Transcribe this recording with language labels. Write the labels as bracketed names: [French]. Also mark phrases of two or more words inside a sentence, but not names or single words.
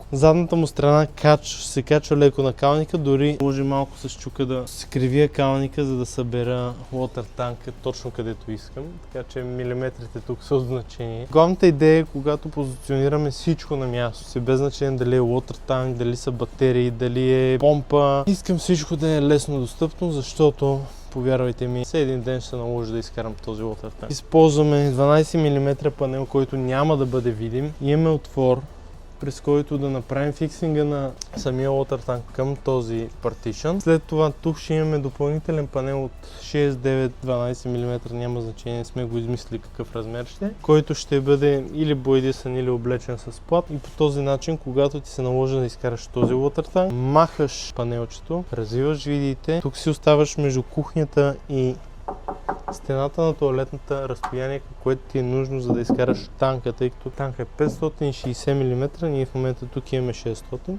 [Bulgarian] Задната му страна се качва леко на калника, дори може малко с чука да се кривия калника, за да събера water танка точно където искам. Така че милиметрите тук са от значение. Главната идея е, когато позиционираме всичко на място, без значение дали е water танк, дали са батерии, дали е помпа. Искам всичко да е лесно достъпно, защото повярвайте ми, след един ден ще се наложи да изкарам този [English] water tank. [Bulgarian] Използваме 12 мм панел, който няма да бъде видим. Имаме отвор, през който да направим фиксинга на самия [English] water tank [Bulgarian] към този партишън. След това тук ще имаме допълнителен панел от 6, 9, 12 мм, няма значение, сме го измислили какъв размер ще, който ще бъде или боядисан, или облечен с плат. И по този начин, когато ти се наложи да изкараш този [English] water tank, [Bulgarian] махаш панелчето, развиваш видите, тук си оставаш между кухнята и стената на тоалетната разстояние, което ти е нужно, за да изкараш танка, тъй като танка е 560 мм, ние в момента тук имаме 600.